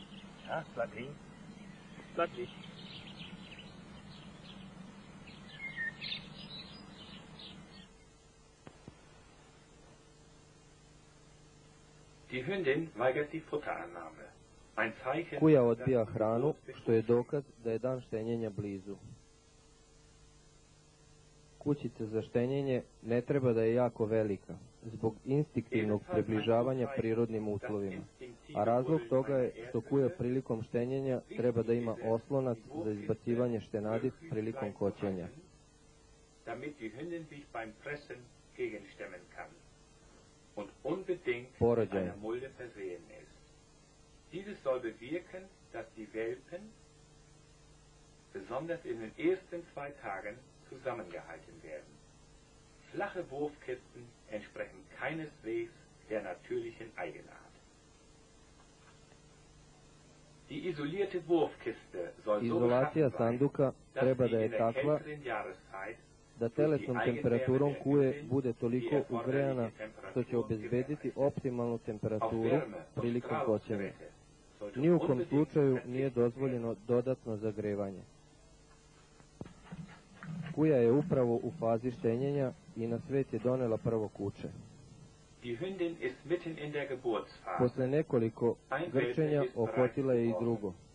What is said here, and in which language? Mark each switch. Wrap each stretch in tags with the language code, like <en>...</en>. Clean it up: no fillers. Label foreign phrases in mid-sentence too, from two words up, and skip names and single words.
<de>Ja, bleib liegen. Bleib liegen. Die Hündin weigert die Futterannahme. Ein Zeichen,</de> <sr>Kuja</sr> <de>dass</de> <sr>odbija</sr> <de>die</de> <sr>hranu,</sr> <de>Geburt</de> <sr>što je dokaz da je dan štenjenja blizu. Kućica za štenjenje ne treba da je jako velika, zbog instinktivnog približavanja prirodnim uslovima. A razlog toga je što kuja prilikom štenjenja treba da ima oslonac za izbacivanje štenadi prilikom koćenja.</sr> <de>damit die Hündin sich beim Fressen gegenstemmen kann und unbedingt mit</de> <sr>Porođaj.</sr> <de>einer Mulde versehen ist. Dieses soll bewirken, dass die Welpen, besonders in den ersten 2 Tagen, zusammengehalten werden. Flache Wurfkisten entsprechen keineswegs der natürlichen Eigenart. Die isolierte Wurfkiste soll so</de> <sr>Izolacija</sr> <de>beschaffen sein,</de> <sr>sanduka</sr> <de>dass</de> <sr>treba</sr> <de>sie</de> <sr>da je</sr> <de>in der</de> <sr>takva</sr> <de>kälteren Jahreszeit</de> <sr>da telesnom temperaturom kuje bude toliko ugrejana što će obezbediti optimalnu temperaturu prilikom koćenja. Ni u kom slučaju nije dozvoljeno dodatno zagrevanje. Kuja je upravo u fazi štenjenja i na svet je donela prvo kuće.</sr> <de>Die Hündin ist mitten in der Geburtsphase.</de> <sr>Posle nekoliko grčenja okotila je i drugo.</sr>